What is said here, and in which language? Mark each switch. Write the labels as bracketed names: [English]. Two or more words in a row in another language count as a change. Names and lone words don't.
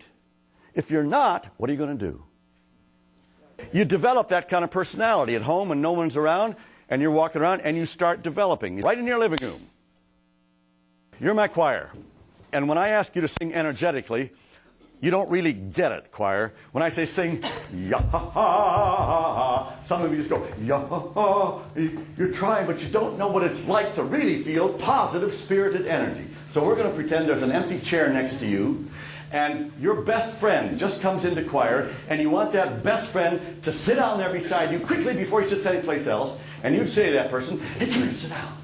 [English] If you're not, what are you going to do? You develop that kind of personality at home when no one's around, and you're walking around, and you start developing right in your living room. You're my choir. And when I ask you to sing energetically, you don't really get it, choir. When I say sing, ya-ha-ha, some of you just go, ya-ha-ha. You're trying, but you don't know what it's like to really feel positive, spirited energy. So we're going to pretend there's an empty chair next to you, and your best friend just comes into choir, and you want that best friend to sit down there beside you quickly before he sits anyplace else, and you'd say to that person, hey, come here and sit down.